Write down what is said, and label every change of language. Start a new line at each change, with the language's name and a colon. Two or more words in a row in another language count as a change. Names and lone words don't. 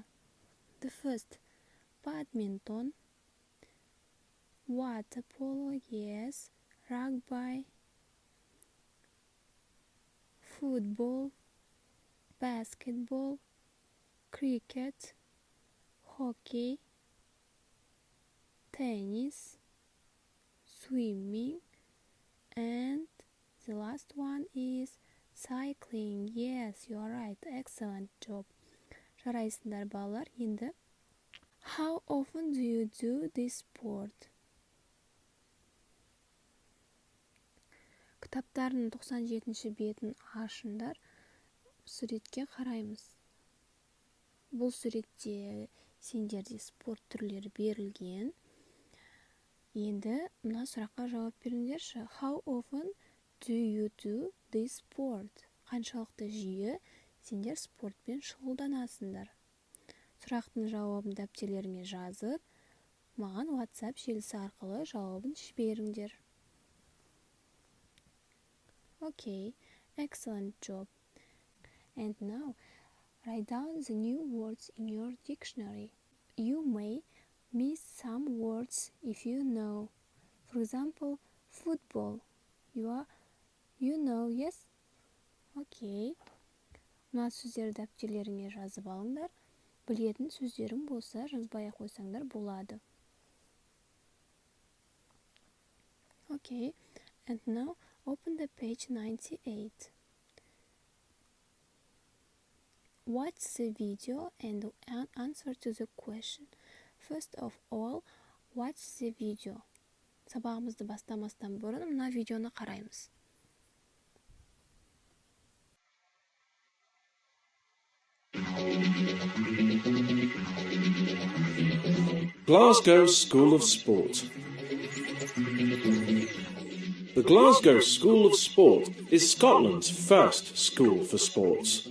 English: The first, badminton, water polo, yes, rugby, football, basketball, cricket, hockey, tennis, swimming, and the last one is cycling. Yes, you are right. Excellent job.
Kazakh: Жарайсыңдар, балалар. Енді,
English: how often do you do this sport?
Kazakh: Кітаптардың 97-ші бетін ашыңдар. Суретке қараймыз. Бұл суретте сендерде спорт түрлері берілген. Енді мына сұраққа жауап беріңдерші.
English: How often do you do this sport?
Kazakh: Қаншалықты жиі сендер спортпен шұғылданасыңдар? Сұрақтың жауабын дәптерлеріңе жазып, маған WhatsApp желісі арқылы жауабын жіберіңдер.
English: Okay, excellent job. And now, write down the new words in your dictionary. You may miss some words if you know. For example, football. You know, yes? Okay.
Kazakh: Мына сөздерді дәптерлеріңе жазып алыңдар. Білетін сөздерің болса, жазбай қойсаңдар болады.
English: Okay. And now, open the page 98. Watch the video and answer to the question. First of all, watch the video.
Kazakh: Сабағымызды бастамастан бұрын мына видеоны қараймыз.
English: Glasgow School of Sport. The Glasgow School of Sport is Scotland's first school for sports.